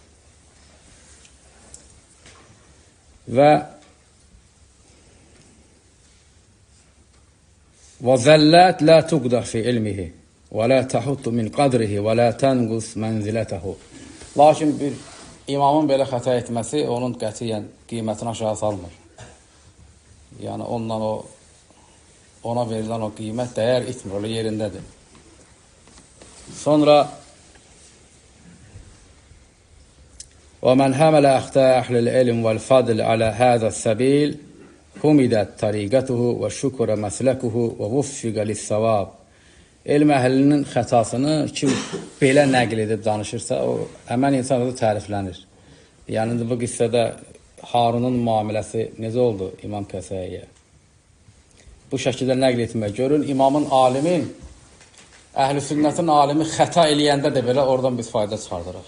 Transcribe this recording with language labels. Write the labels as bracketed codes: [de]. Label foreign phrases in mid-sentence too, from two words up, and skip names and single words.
[ar] وزلة لا تقدح في علمه ولا تحط من قدره ولا تنقص منزلته. [az] Lakin bir imamın belə xəta etməsi onun qətiyyən qiymətini aşağı salmır. Yəni ondan ona verilən o qiymət dəyər itmir, o yerindədir. [ar] Sonra وَمَنْ حَمَلَ أَخْتَى أَحْلِ الْعِلْمِ وَالْفَضْلِ عَلَى هَذَا السَّبِيلِ حُمِدَتْ طَرِيقَتُهُ وَشُكُرَ مَسْلَكُهُ وَوُفِّقَ لِلثَّوَابِ. [az] Elm əhlinin xətasını kim belə nəql edib danışırsa, o həmən insan da təriflənir. Yəni bu qissədə Harunun müamiləsi necə oldu İmam Kəsəiyə? Bu şəkildə nəql etmək. Görün, imamın, alimin, əhl-i sünnətin alimi xəta eləyəndə də belə oradan biz fayda çıxardırıq.